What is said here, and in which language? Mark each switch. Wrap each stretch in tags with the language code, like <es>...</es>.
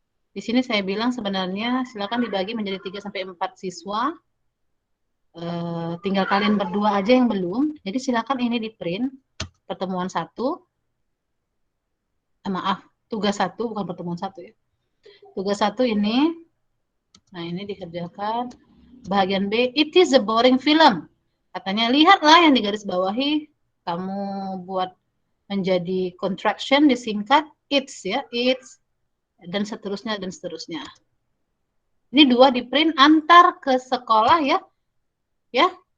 <id>Di sini saya bilang sebenarnya silakan dibagi menjadi 3 sampai 4 siswa. Tinggal kalian berdua aja yang belum. Jadi silakan ini di print pertemuan 1. Maaf, tugas 1 bukan pertemuan 1 ya. Tugas 1 ini. Nah, ini dikerjakan.</id> <en>Bagian B, it is a boring film.</en> <id>Katanya lihatlah yang digaris bawahi. Kamu buat menjadi contraction disingkat it's ya, it's dan seterusnya dan seterusnya. Ini 2 di print antar ke sekolah ya. Ya.</id>